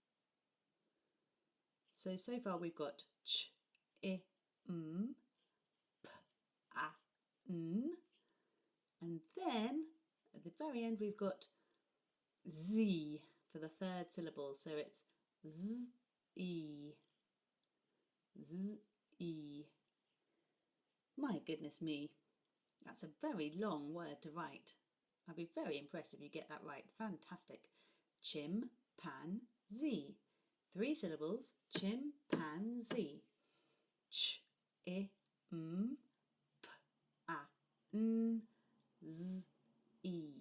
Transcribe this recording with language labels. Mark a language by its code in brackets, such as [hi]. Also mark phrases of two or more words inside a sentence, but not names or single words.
[en] So far we've got ch-i-m, p-a-n, and then at the very end we've got z for the third syllable, so it's z-e, z-e. My goodness me, that's a very long word to write. I'd be very impressed if you get that right. Fantastic. Chimpanzee. 3 syllables. Chimpanzee. Ch-i-m-p-a-n z-e.